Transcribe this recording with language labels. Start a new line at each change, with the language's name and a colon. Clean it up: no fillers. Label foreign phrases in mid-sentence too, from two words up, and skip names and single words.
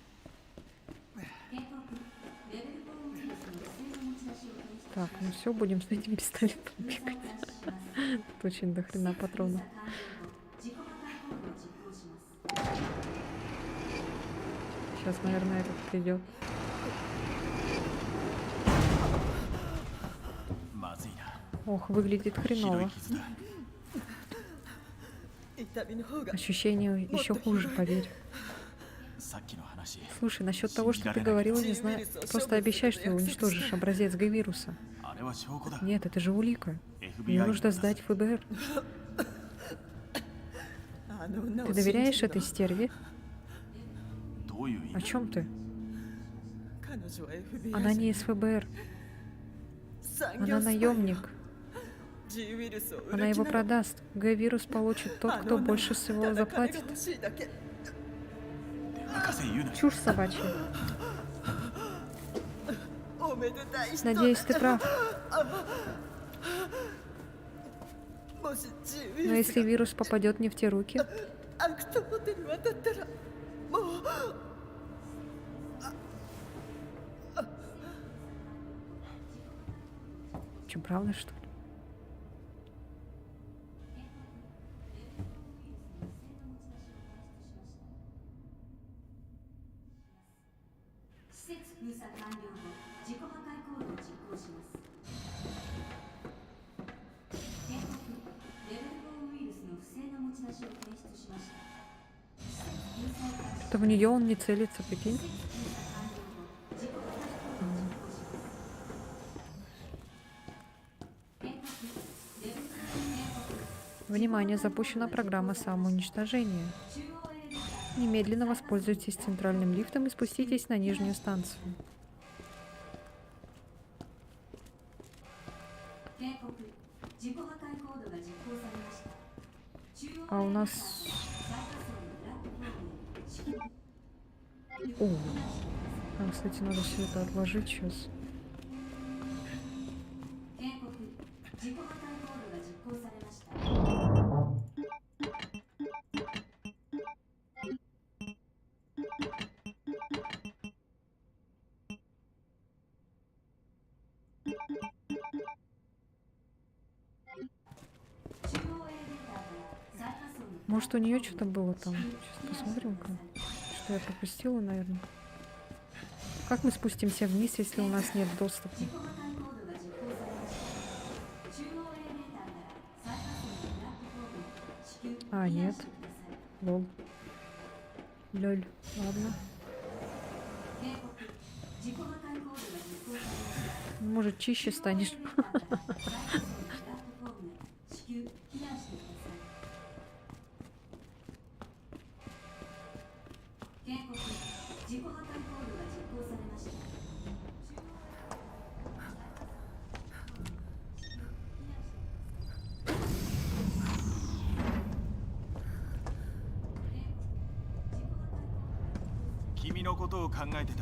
Russian: Так, ну все, будем с этим пистолетом бегать. Тут очень дохрена патронов. Сейчас, наверное, этот придет.
Japanese: まずいな
Russian: Ох, выглядит
Japanese: ひどい
Russian: хреново.
Japanese: 傷だ痛みの方が
Russian: Ощущение еще хуже, поверь.
Japanese: さっきの話
Russian: Слушай, насчет того, что ты говорила, не знаю. Просто обещай, что уничтожишь образец Г-вируса.
Japanese: あれは証拠だ
Russian: Нет, это же улика. Ее FBI нужно сдать в ФБР.
Japanese: あの女を
Russian: Ты
Japanese: 信じ
Russian: доверяешь
Japanese: るの
Russian: этой стерве?
Japanese: どういう意
Russian: О
Japanese: 味
Russian: чем ты?
Japanese: 彼女は FBI
Russian: Она не из ФБР.
Japanese: 産業
Russian: Она
Japanese: スパイ
Russian: наемник.
Japanese: G ウイルスを売
Russian: Она
Japanese: る気
Russian: его
Japanese: なの
Russian: продаст. Г-вирус получит тот,
Japanese: あの
Russian: кто
Japanese: 女は
Russian: больше всего
Japanese: ただ金が
Russian: заплатит.
Japanese: 欲しいだけ博士言うな
Russian: Чушь собачья.
Japanese: おめでたい人
Russian: Надеюсь, ты прав.
Japanese: もし G ウイ
Russian: Но
Japanese: ルス
Russian: если вирус попадет не в те руки,
Japanese: アクトの手に渡ったらもう
Russian: что, правда, что ли?
Japanese: 施設封鎖完了後自己破壊行動を実行します警告レベル4ウイルスの不正な持ち出しを提出しました施設封鎖を開始
Russian: То в нее он не целится, прикинь.
Japanese: 封鎖完了後自己破壊行動を実行します警告レベル4警告
Russian: Внимание, запущена программа самоуничтожения.
Japanese: 中央エレベーター
Russian: Немедленно воспользуйтесь центральным лифтом и спуститесь на нижнюю станцию.
Japanese: 警告自己破壊行動が実行されました中央
Russian: А у
Japanese: エレベーター
Russian: нас...
Japanese: 最下層のプラットフォームへ至急
Russian: О, нам, кстати, надо все это отложить сейчас.
Japanese: 警告自己破壊行動が実行されました 中央エレベーターから最下層の
Russian: Может, у нее что-то было там? Сейчас посмотрим-ка. Что я пропустила, наверное. Как мы спустимся вниз, если у нас нет доступа?
Japanese: 自己破壊行動が実行されました中央エレベーターから最下層のプラットフォームへ至急避
Russian: А,
Japanese: 難
Russian: нет.
Japanese: してください
Russian: Лол. Лёль. Ладно.
Japanese: 警告自己破壊行動が実行されました
Russian: Может, чище станешь.
Japanese: 警告自己破壊行動が実行されました君のことを考えてた